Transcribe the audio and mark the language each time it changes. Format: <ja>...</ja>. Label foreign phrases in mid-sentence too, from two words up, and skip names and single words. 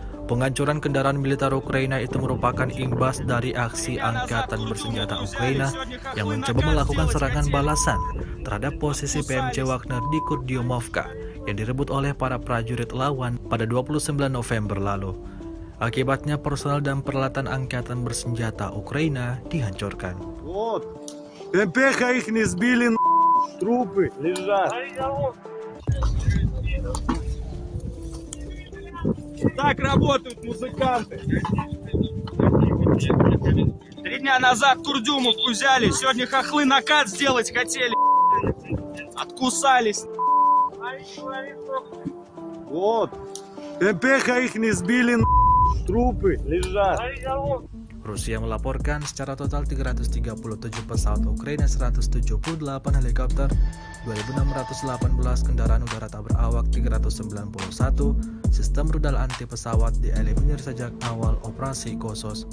<id>Penghancuran kendaraan militer Ukraina itu merupakan imbas dari aksi Angkatan Bersenjata Ukraina yang mencoba melakukan serangan balasan terhadap posisi PMC Wagner di Kurdiomovka yang direbut oleh para prajurit lawan pada 29 November lalu. Akibatnya personel dan peralatan Angkatan Bersenjata Ukraina dihancurkan.</id> <ru>МПХ их не сбили, трупы лежат. Так работают музыканты. 3 дня назад Курдюмовку взяли, сегодня хохлы накат сделать хотели. Откусались. Вот. МПХ их не сбили, трупы лежат.</ru> <id>Rusia melaporkan secara total 337 pesawat Ukraina, 178 helikopter, 2.618 kendaraan udara tak berawak, 391 sistem rudal anti pesawat dieliminir sejak awal operasi Khusus.</id>